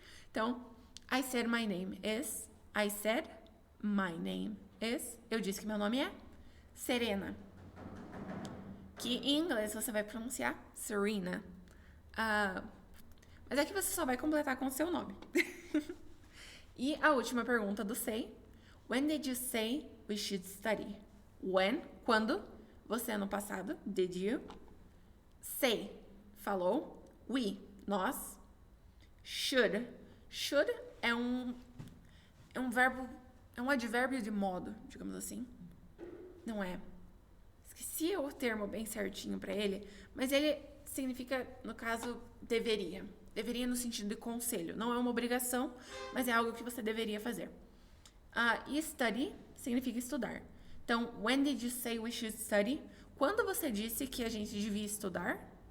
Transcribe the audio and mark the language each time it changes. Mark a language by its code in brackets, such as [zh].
[en] Então, I said my name is. I said my name is. [pt] Eu disse que meu nome é Serena. Que em inglês você vai pronunciar Serena. Mas aqui você só vai completar com o seu nome. E a última pergunta do say. [en] When did you say we should study? [pt] When, quando, você no passado, did you? Say, falou. We, nós. Should. Should é um verbo, é um advérbio de modo, digamos assim. Não é. Esqueci o termo bem certinho pra ele, mas ele significa, no caso, deveria. Deveria no sentido de conselho. Não é uma obrigação, mas é algo que você deveria fazer. E study significa estudar. Então, [en] when did you say we should study? [pt] Quando você disse que a gente devia estudar?